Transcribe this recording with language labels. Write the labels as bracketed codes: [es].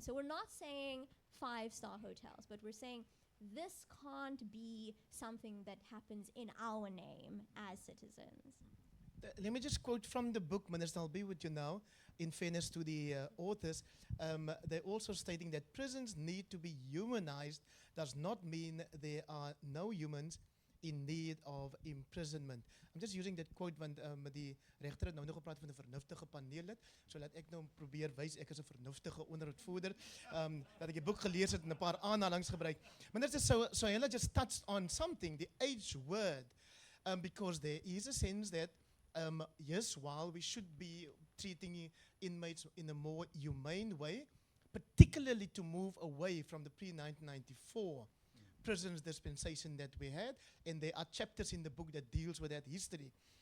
[en] So we're not saying 5-star hotels, but we're saying this can't be something that happens in our name as citizens. Let me just quote from the book, Minister. I'll be with you now. In fairness to the authors, they're also stating that prisons need to be humanized does not mean there are no humans in need of imprisonment. I'm just using that quote [af] want die regter het nou nog gepraat van 'n vernuftige paneellid, so laat ek nou probeer wys ek is 'n vernuftige onderhoudvoerder. Dat ek die boek gelees het en 'n paar aanhalings gebruik. [en] Minister Sohela just touched on something, the H word, because there is a sense that yes, while we should be treating inmates in a more humane way, particularly to move away from the pre-1994 prisons dispensation that we had, and there are chapters in the book that deals with that history.